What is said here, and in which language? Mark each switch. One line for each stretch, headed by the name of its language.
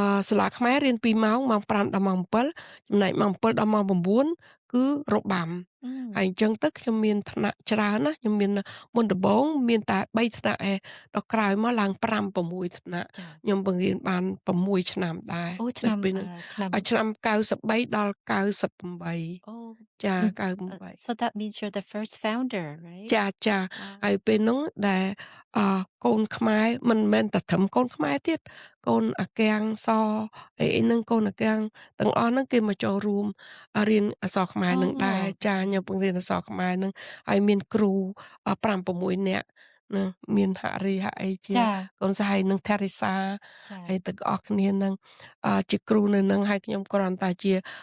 Khmer: សាលាខ្មែររៀន2ម៉ោងម៉ោង5ដល់ម៉ោង7ចំណែកម៉ោង7ដល់ម៉ោង9គឺរបាំហើយអញ្ចឹងទៅខ្ញុំមានថ្នាក់ច្រើនណាខ្ញុំមានមុនដំបូងមានតែ3ថ្នាក់ឯងដល់ក្រោយមកឡើង5 6ថ្នាក់ខ្ញុំបង្រៀនបាន6ឆ្នាំដែរឆ្នាំ93ដល់98ចា98
English: So that means you're the first founder right
Khmer: ចាហើយពេលនោះដែលកូនខ្មែរមិនមែនតែត្រឹមកូនខ្មែរទៀតកូនអាកាំងសអីហ្នឹងកូនអាកាំងទាំងអស់ហ្នឹងគេមកចូលរួមរៀនអក្សរខ្មែរនឹងដែរចាខ្ញុំបង្រៀនអក្សរខ្មែរនឹងហើយមានគ្រូ5 6នាក់ណាមានហរីហអីជាកូនសហ័យនឹងថេរីសាហើយទាំងអស់គ្នានឹងជាគ្រូនៅនឹងហើយខ្ញុំគ្រាន់តែជា